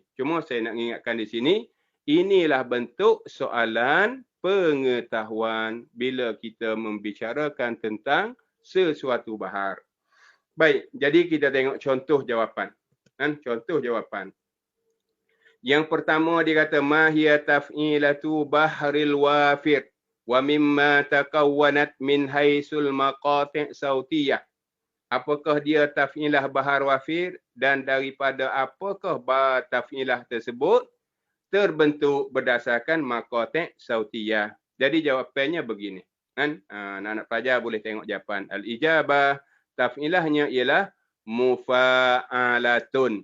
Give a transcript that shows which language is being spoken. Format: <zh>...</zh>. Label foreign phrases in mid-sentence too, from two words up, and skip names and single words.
<ms>Cuma saya nak ingatkan di sini, inilah bentuk soalan pengetahuan bila kita membicarakan tentang sesuatu bahar. Baik, jadi kita tengok contoh jawapan. Contoh jawapan. Yang pertama dia kata</ms> <ar>ما هي تفعيلة بحر الوافر ومما تكونت من حيث مقاطع صوتية.</ar> <ms>Apakah dia taf'ilah bahar wafir dan daripada apakah taf'ilah tersebut terbentuk berdasarkan</ms> <ar>مقاطع صوتية.</ar> <ms>Jadi jawapannya begini. Anak-anak pelajar boleh tengok jawapan. Al-ijabah, taf'ilahnya ialah mufa'alatun.</ms>